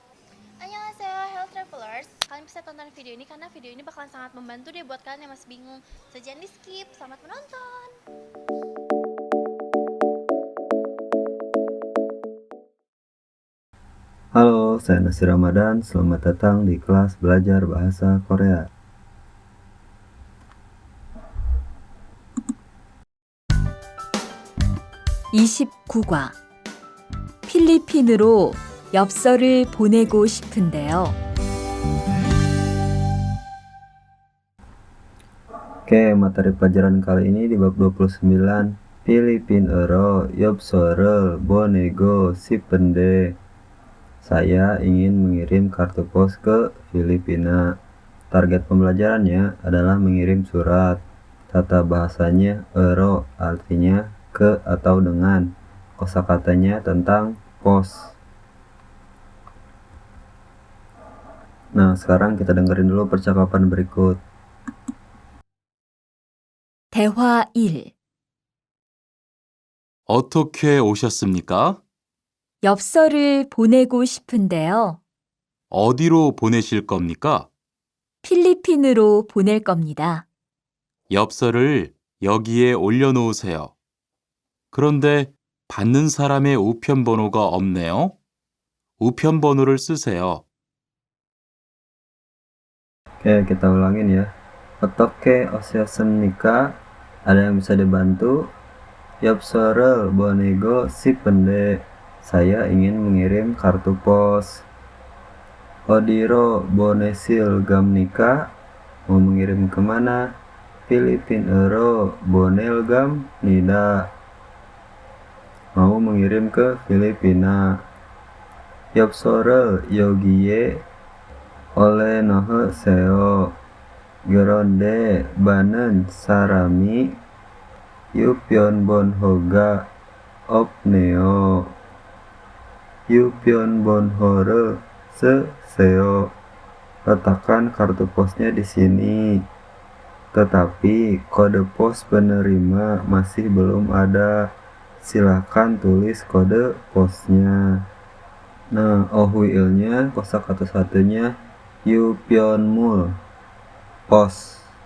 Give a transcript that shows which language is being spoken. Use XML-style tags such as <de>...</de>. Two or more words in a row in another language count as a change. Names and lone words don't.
<id>Annyeonghaseyo,</id> <en>hello travelers.</en> <id>Kalian bisa tonton video ini karena video ini bakalan sangat membantu deh buat kalian yang masih bingung. So jangan di skip. Selamat menonton. Halo, saya Nasir Ramadan. Selamat datang di kelas belajar bahasa Korea.</id> <ko>(29과) 필리핀으로 엽서를 보내고 싶은데요.</ko> <id>Oke, materi pelajaran kali ini di bab 29.</id> <ko>필리핀으로 엽서를 보내고 싶은데.</ko> <id>Saya ingin mengirim kartu pos ke Filipina. Target pembelajarannya adalah mengirim surat. Tata bahasanya ero, artinya ke atau dengan. Kosakatanya tentang pos. Nah, sekarang kita dengerin dulu percakapan berikut.</id> <ko>대화 1. 어떻게 오셨습니까? 엽서를 보내고 싶은데요. 어디로 보내실 겁니까? 필리핀으로 보낼 겁니다. 엽서를 여기에 올려놓으세요. 그런데 받는 사람의 우편 번호가 없네요. 우편 번호를 쓰세요.</ko> <id>Oke, kita ulangin ya.</id> <ko>어떻게 오셨습니까?</ko> <id>Ada yang bisa dibantu?</id> <ko>엽서를 보내고 싶은데.</ko> <id>Saya ingin mengirim kartu pos.</id> <ko>어디로 보내실 겁니까?</ko> <id>Mau mengirim kemana?</id> <ko>필리핀으로 보낼 겁니다.</ko> <id>Mau mengirim ke Filipina.</id> <ko>엽서를 여기에 올려놓으세요. 그런데 받는 사람이 우편번호가 없네요. 우편번호를 쓰세요.</ko> <id>Letakkan kartu posnya di sini. Tetapi kode pos penerima masih belum ada. Silahkan tulis kode posnya. Nah, ohwiilnya kosakata satunya Upionmul, pos.</id>